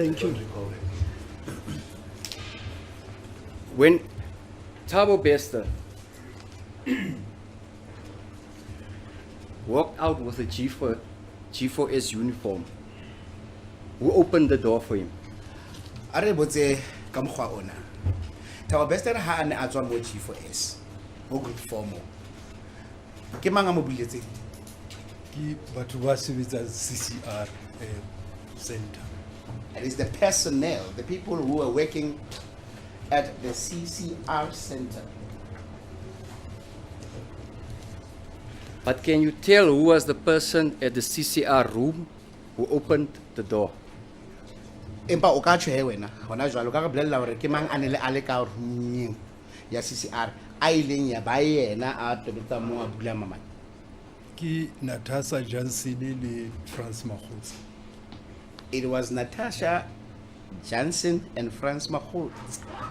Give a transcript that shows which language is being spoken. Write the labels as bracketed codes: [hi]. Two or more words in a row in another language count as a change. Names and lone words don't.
[en] thank you. I don't recall that. When Thabo Bester walked out with a G4S uniform, who opened the door for him? [st] A re botse ka mokgwa ona. Thabo Bester ha a ne a tswa mo G4S mo group 4 mo, ke mang a mo buletseng? Ke batho ba sebetsang CCR center. [en] It is the personnel, the people who are working at the CCR center. But can you tell who was the person at the CCR room who opened the door? [st] Empa o ka tjho he wena hona jwalo ka re bolella hore ke mang a ne le a le ka room ya CCR a ileng ya ba yena a tobetsa mo a bula mamane? Ke Natasha Johnson le France Makgotsi. [en] It was Natasha Johnson and Franz Mahutz.